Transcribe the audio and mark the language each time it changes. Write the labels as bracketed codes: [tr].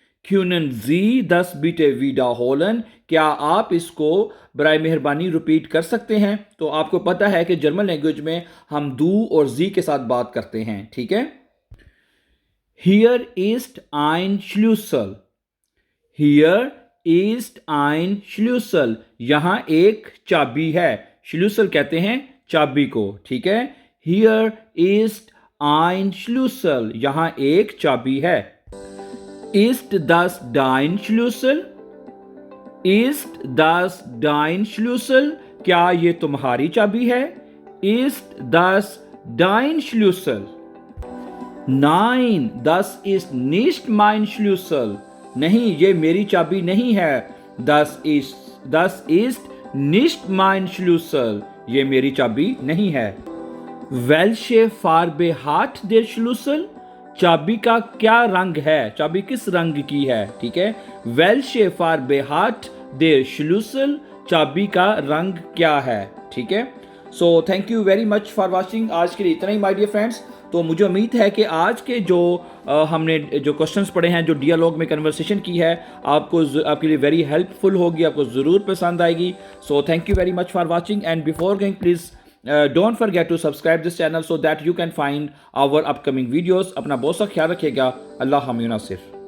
[de] Können Sie das bitte wiederholen? [hi] क्या आप इसको बराए मेहरबानी रिपीट कर सकते हैं? तो आपको पता है कि जर्मन लैंग्वेज में हम दू और जी के साथ बात करते हैं, ठीक है? [de] Hier ist ein Schlüssel. Hier ist ein Schlüssel. [hi] यहां एक चाबी है. Schlüssel कहते हैं चाबी को, ठीक है? [de] Hier ist ein Schlüssel. [hi] यहां एक चाबी है. [de] Ist das dein Schlüssel? Ist das dein Schlüssel? [hi] क्या ये तुम्हारी चाबी है? [de] Ist das dein Schlüssel? Nein, das ist nicht mein Schlüssel. [hi] नहीं, ये मेरी चाबी नहीं है. [de] Das ist nicht mein Schlüssel. [hi] ये मेरी चाबी नहीं है. [de] Welche Farbe hat der Schlüssel? [hi] चाबी का क्या रंग है? चाबी किस रंग की है? ठीक है? [de] Welche Farbe hat der Schlüssel? [hi] चाबी का रंग क्या है? ठीक है? [en] So thank you very much for watching. [hi] आज के लिए इतना ही [en] My dear friends. [hi] तो मुझे उम्मीद है कि आज के जो हमने जो क्वेश्चंस पढ़े हैं, जो डियालॉग में कन्वर्सेशन की है, आपके लिए वेरी हेल्पफुल होगी, आपको ज़रूर पसंद आएगी. [en] So thank you very much for watching and before going please don't forget to subscribe this channel so that you can find our upcoming videos. [hi] अपना बहुत सा ख्याल रखिएगा. [en] अल्लाह हम नासिर.